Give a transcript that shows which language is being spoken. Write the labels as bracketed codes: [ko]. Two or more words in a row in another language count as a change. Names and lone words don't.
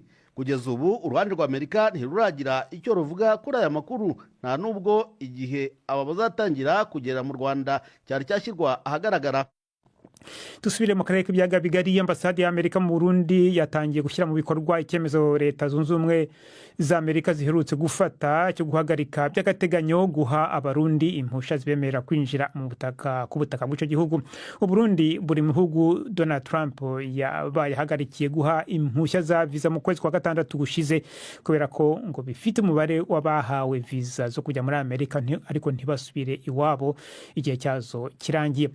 [rw] Kugeza ubu uruhande rwa Amerika ntiruragira icyo ruvuga kuri aya makuru, nta nubwo igihe aba bazatangira kugera mu Rwanda cyari cyashyirwa ahagaragara. Dusubire mu karere k'ibiyaga bigari. Ambasade ya Amerika mu Burundi yatangiye gushyira mu bikorwa icyemezo leta zunze ubumwe za Amerika ziherutse gufata cyo guhagarika by'agateganyo guha abarundi impusha zibemerera kwinjira mu butaka ku butaka bw'icyo gihugu. Uburundi buri mu bihugu Donald Trump yahagarikiye guha impushya za visa mu kwezi kwa gatandatu gushize kubera ko ngo bifite umubare w'abahawe visa zo kujya muri Amerika ariko ntibasubire iwabo igihe cyazo kirangiye.